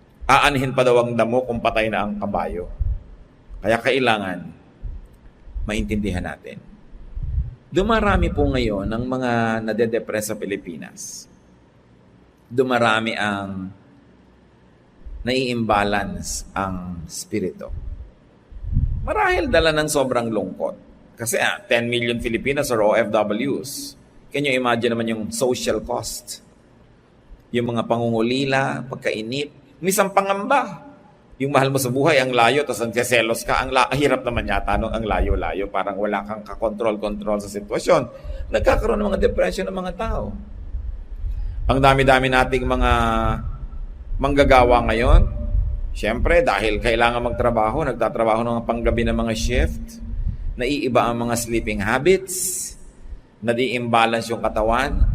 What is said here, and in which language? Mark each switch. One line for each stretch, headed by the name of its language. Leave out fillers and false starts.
Filipino: Aanhin pa daw ang damo kung patay na ang kabayo. Kaya kailangan maintindihan natin. Dumarami po ngayon ang mga nade-depress sa Pilipinas. Dumarami ang nai-imbalance ang spirito. Marahil dala ng sobrang lungkot.
English: Kasi 10 million Filipinos are OFWs. Can you imagine naman yung social cost?
Filipino: Yung mga pangungulila, pagkainip, misang pangamba. Yung mahal mo sa buhay, ang layo, tapos ang selos ka, hirap naman yata ang layo-layo, parang wala kang kakontrol-kontrol sa sitwasyon. Nagkakaroon ng mga depression ng mga tao. Ang dami-dami nating mga manggagawa ngayon, siyempre dahil kailangan magtrabaho, nagtatrabaho ng panggabi ng mga shift, naiiba ang mga sleeping habits, nadi-imbalance yung katawan.